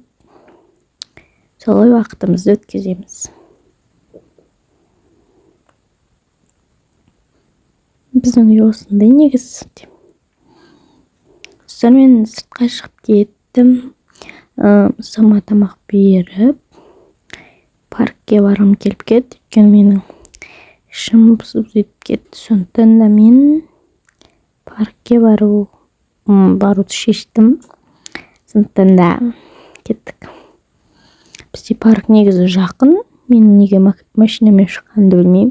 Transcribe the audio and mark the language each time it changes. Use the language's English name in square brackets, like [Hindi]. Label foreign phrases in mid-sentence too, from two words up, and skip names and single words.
[Kazakh] Солай уақытымызды өткіземіз. Біздің үй осындай негізі. Сонымен сыртқа шығып кеттім. [Kyrgyz] Мысалыма тамақ беріп, паркке баргым келип кетти, өйткөнү менин ишим бузулуп кетти. Сондуктан да мен паркке барууду шештим. Сондуктан да кеттик. Бизге парк негизи жакын. Мен эмнеге машина менен чыкканымды билбейм.